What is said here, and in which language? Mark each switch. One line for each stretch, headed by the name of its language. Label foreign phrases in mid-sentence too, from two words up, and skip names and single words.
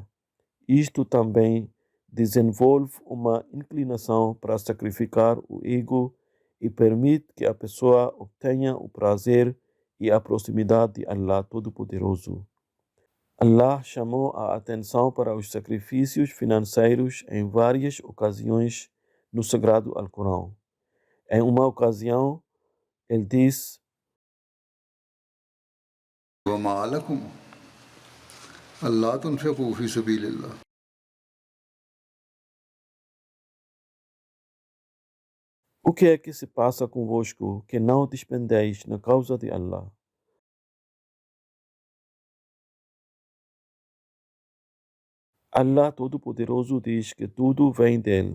Portuguese: Isto também desenvolve uma inclinação para sacrificar o ego e permite que a pessoa obtenha o prazer e a proximidade de Allah Todo-Poderoso. Allah chamou a atenção para os sacrifícios financeiros em várias ocasiões no Sagrado Alcorão. Em uma ocasião, ele diz:
Arabic: وما لكم ألا تنفقوا في سبيل الله.
Portuguese: O que é que se passa convosco que não despendeis na causa de Allah? Allah Todo-Poderoso diz que tudo vem dele.